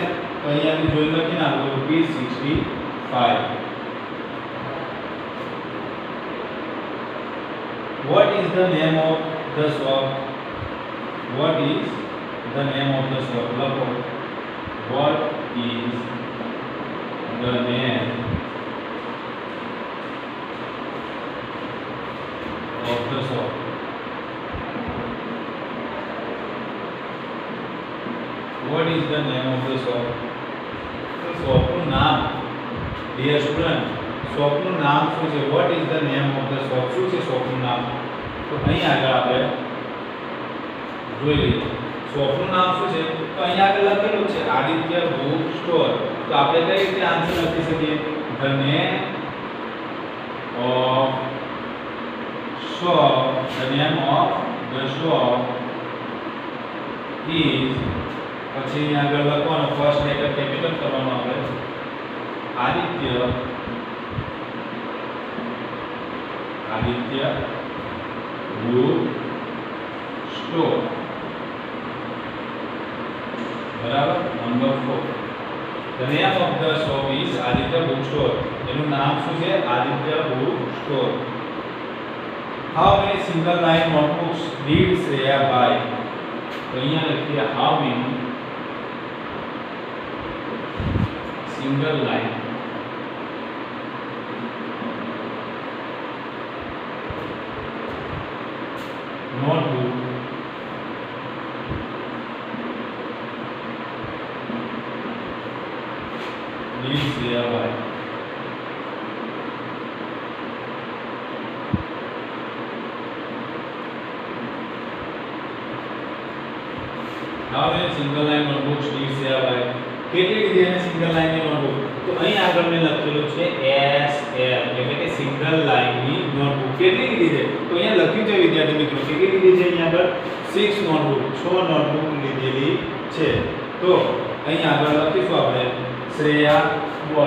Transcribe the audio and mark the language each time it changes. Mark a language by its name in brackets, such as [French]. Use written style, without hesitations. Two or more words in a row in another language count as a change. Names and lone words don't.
[Gujarati] તો અહીંયાથી જોઈ લખી નાખો ₹65. [English] What is the name of the shop? What is the name of the shop? [Gujarati] લખો. [English] What is the name of the shop? What is the name of the shop? [Gujarati] તો શોપનું નામ, [English] dear student, [Gujarati] શોપનું નામ શું છે? [English] What is the name of the shop? [Gujarati] શું છે શોપનું નામ? તો અહીં આગળ આપણે જોઈ લઈએ શોપનું નામ શું છે. તો અહીં આગળ લખેલું છે આદિત્ય બુક સ્ટોર. તો આપણે કઈ રીતે આન્સર લખી શકીએ? [English] The name of shop, the name of the shop is, [Gujarati] પછી અહીં આગળ લખવાનો ફર્સ્ટ લેટર કેપિટલ કરવાનો આપણે आदित्य बुक स्टोर બરાબર નંબર 4 [English] The name of the shop is Aditya Book Store. [Gujarati] એનું નામ શું છે? આદિત્ય બુક સ્ટોર. [English] How many single line notebooks did Shreya buy? [Gujarati] તો અહીંયા લખીએ [English] how many single line notebook did Shreya buy? How many single line notebooks did Shreya buy? [Gujarati] કેટલી લીધી એને [English] single line [Gujarati] ની નોટબુક? તો અહીં આગળ મેં લખેલું છે SL એટલે કે [English] single line [Gujarati] ની નોટબુક. કેટલી લીધી છે? તો અહીંયા લખ્યું છે વિદ્યાર્થી મિત્રો કેટલી લીધી છે? અહીંયા આગળ 6 નોટબુક 6 નોટબુક લીધેલી છે. તો અહીં આગળ લખીશું આપણે શ્રેયા બોલ.